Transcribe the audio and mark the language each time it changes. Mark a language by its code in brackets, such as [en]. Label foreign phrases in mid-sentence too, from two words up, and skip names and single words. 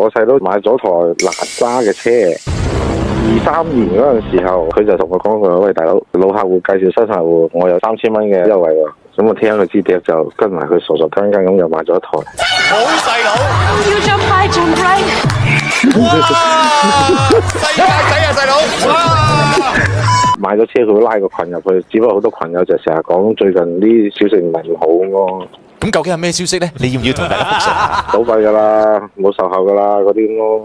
[yue] 我細佬買咗台哪吒嘅車，23年嗰陣時候，佢就同我講佢：喂，大佬，老客戶介紹新客戶，我有3000蚊嘅優惠喎。咁我聽佢支笛就跟埋佢傻傻更更咁又買咗一台。好細佬， [en] 要 jump high jump right。 [yue] 哇！世界仔啊，細佬！哇！買咗車佢會拉個群入去，只不過好多群友就成日講最近啲消息唔係咁好咯。咁究竟係咩消息咧？你要唔要同大家復述？倒閉噶啦，冇售後噶啦，嗰啲咯。